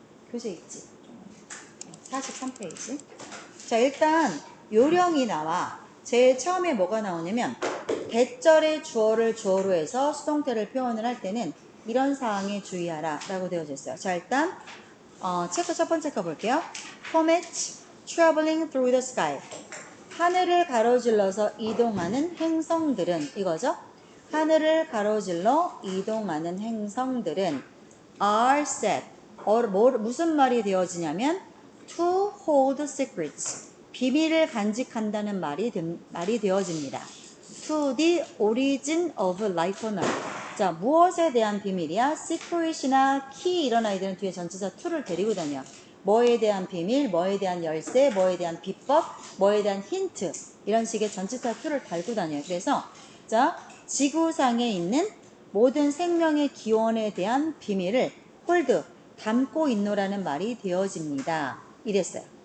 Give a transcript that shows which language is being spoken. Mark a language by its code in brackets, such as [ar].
[ko] 교재 있지? 43페이지. 자, 일단 요령이 나와. 제일 처음에 뭐가 나오냐면 대절의 주어를 주어로 해서 수동태를 표현을 할 때는 이런 사항에 주의하라 라고 되어져 있어요. 자, 일단 체크 첫 번째 거 볼게요. [en] comet traveling through the sky. [ko] 하늘을 가로질러서 이동하는 행성들은 이거죠. 하늘을 가로질러 이동하는 행성들은 [en] are set. [ko] 무슨 말이 되어지냐면 [en] to hold secrets. [ko] 비밀을 간직한다는 말이 되어집니다. [en] to the origin of life on earth. [ko] 자, 무엇에 대한 비밀이야? secret이나 key 이런 아이들은 뒤에 전치사 to를 데리고 다녀. 뭐에 대한 비밀, 뭐에 대한 열쇠, 뭐에 대한 비법, 뭐에 대한 힌트 이런 식의 전치사 to를 달고 다녀요. 그래서 자, 지구상에 있는 모든 생명의 기원에 대한 비밀을 홀드, 담고 있노라는 말이 되어집니다. 이랬어요.